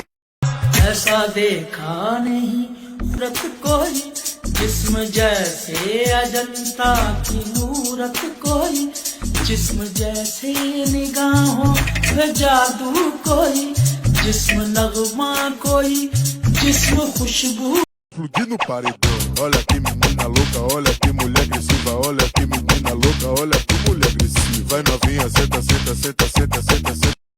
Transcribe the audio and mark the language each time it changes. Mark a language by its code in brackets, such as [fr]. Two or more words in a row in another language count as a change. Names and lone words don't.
[hi] ऐसा देखा नहीं सूरत कोई, जिस्म जैसे अजंता की मूरत कोई, जिस्म जैसे निगाहों पे जादू कोई, जिस्म नगमा कोई, जिस्म खुशबू। [pt] Explodir no paredão. Olha que menina louca, olha que mulher agressiva, olha que menina louca, olha que mulher agressiva. Vai novinha, senta, senta, senta, senta, senta, senta.